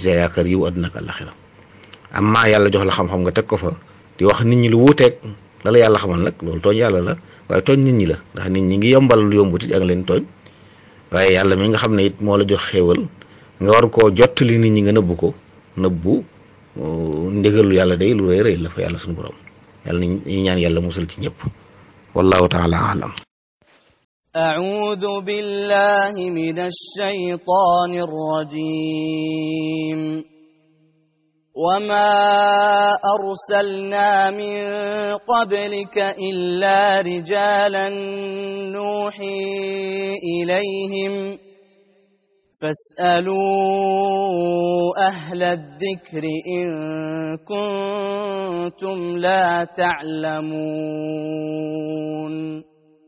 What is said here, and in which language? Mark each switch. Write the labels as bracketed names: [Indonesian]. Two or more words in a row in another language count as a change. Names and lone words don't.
[Wolof] sa yaakaar yiw àdduna ak àllaxira amma yàlla jox la xam-xam nga teg ko fa di wax nit ñi lu wuuteeg la la yàlla xamal nag loolu tooñ yàlla la waaye tooñ nit ñi la ndax nit ñi ngi yombal lu yombuti ak leen tooñ waaye yàlla mi nga xam ne it moo la jox xéewal nga war koo jottali nit ñi nga nëbbu ndigalu yàlla day lu rëy la fa yàlla suñu borom yàlla ñi ñaan yàlla musal ci ñëpp [Arabic] والله تعالى أعلم. أعوذ بالله من الشيطان الرجيم وما أرسلنا من قبلك إلا رجالا نوحي إليهم فاسألوا أهل الذكر إن كنتم لا تعلمون